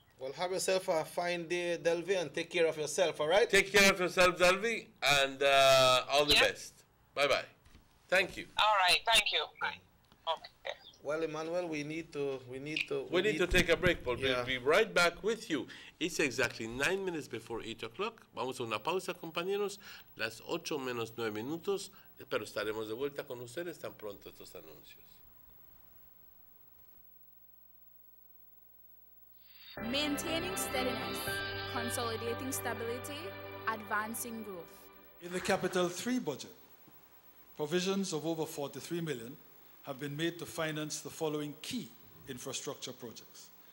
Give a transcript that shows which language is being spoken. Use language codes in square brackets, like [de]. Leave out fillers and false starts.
[en] Well, have yourself a fine day, Delvi, and take care of yourself, all right? Take care of yourself, Delvi, and all the best. Bye-bye. Thank you. All right, thank you. Bye. Okay. Well, Emmanuel, we need to take a break, but we'll be right back with you. It's exactly 9 minutes before 8 o'clock. [es] Vamos a una pausa, compañeros. Las 8 menos 9 minutos. Pero estaremos de vuelta con ustedes tan pronto estos anuncios. [en] Maintaining steadiness, consolidating stability, advancing growth. In the Capital 3 budget, provisions of over 43 million have been made to finance the following key infrastructure projects.